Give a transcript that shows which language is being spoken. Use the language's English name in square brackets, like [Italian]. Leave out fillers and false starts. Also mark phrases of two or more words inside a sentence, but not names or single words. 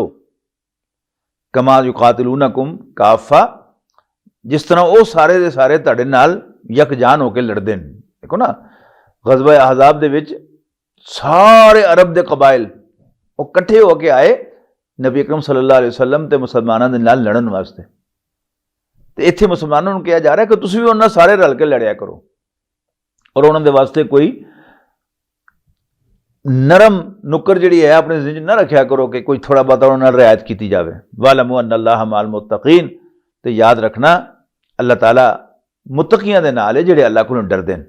[Arabic] كما يقاتلونكم كافة, [Punjabi] جس طرح وہ سارے دے سارے تہاڈے نال یکجان ہو کر لڑدے نے. دیکھو ناں غزوہ احزاب دے وچ سارے عرب دے قبائل وہ اکٹھے ہو کے آئے نبی اکرم [Arabic] صلى الله عليه وسلم [Punjabi] تے مسلمانوں دے نال لڑن واسطے. تو ایتھے مسلمانوں نوں کہا جا رہا ہے کہ تسیں بھی انہاں سارے رل کے لڑیا کرو اور انہاں دے واسطے کوئی نرم نکر جیہڑی ہے اپنے زندگی نہ رکھا کرو کہ کوئی تھوڑا بہت انہاں نال رعایت کی جائے. [Arabic] واعلموا أن الله مع المتقين, [Punjabi] تو یاد رکھنا اللہ تعالیٰ متقیاں دے نال ہے جیہڑے اللہ کولوں ڈردے نے.